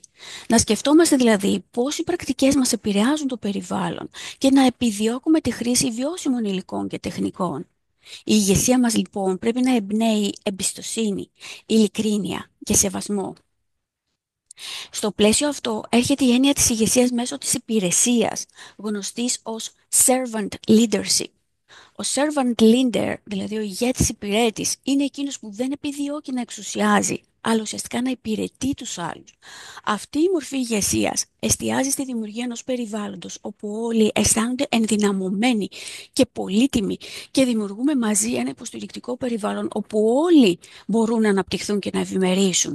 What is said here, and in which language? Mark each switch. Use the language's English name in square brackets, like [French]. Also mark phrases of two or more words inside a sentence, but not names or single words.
[Greek] Να σκεφτόμαστε δηλαδή πώς οι πρακτικές μας επηρεάζουν το περιβάλλον και να επιδιώκουμε τη χρήση βιώσιμων υλικών και τεχνικών. Η ηγεσία μας, λοιπόν, πρέπει να εμπνέει εμπιστοσύνη, ειλικρίνεια και σεβασμό. Στο πλαίσιο αυτό έρχεται η έννοια της ηγεσίας μέσω της υπηρεσίας, γνωστής ως [English] servant leadership. [Greek] Ο [English] servant leader, [Greek] δηλαδή ο ηγέτης υπηρέτης, είναι εκείνος που δεν επιδιώκει να εξουσιάζει, αλλά ουσιαστικά να υπηρετεί τους άλλους. Αυτή η μορφή ηγεσίας εστιάζει στη δημιουργία ενός περιβάλλοντος όπου όλοι αισθάνονται ενδυναμωμένοι και πολύτιμοι και δημιουργούμε μαζί ένα υποστηρικτικό περιβάλλον όπου όλοι μπορούν να αναπτυχθούν και να ευημερήσουν.